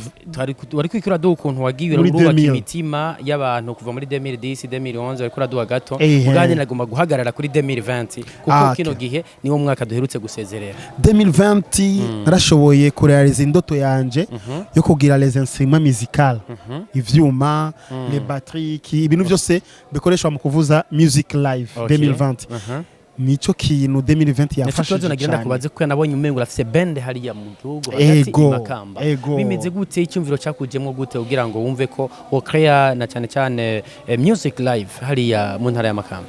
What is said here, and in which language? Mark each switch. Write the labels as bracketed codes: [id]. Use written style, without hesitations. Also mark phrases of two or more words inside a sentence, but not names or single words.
[rn] wari kwikura do ukuntu wagiye urubaka imitima y'abantu kuva muri 2010 2011 wari kuraduha gato uganje nagomba guhagarara kuri 2020 kuko kino gihe niwo mwaka duherutse gusezerera. 2020 narashoboye kurealiza indoto yanje yo kugira [fr] les instruments musicaux, [rn] ivyuma, [fr] les batteries, [rn] ibintu byose bikoreshwa mu kuvuza [en] music live. [rn] 2020 nico kintu 2020 yafashije cyane. Nagenda kubaze ko nabonye umengo rafise band hariya mu gihugu hagati Makamba. Bimeze gute icyumviro cyakujemo gute kugira ngo wumve ko okrea na cyane [en] music live [rn] hariya mu ntara ya Makamba?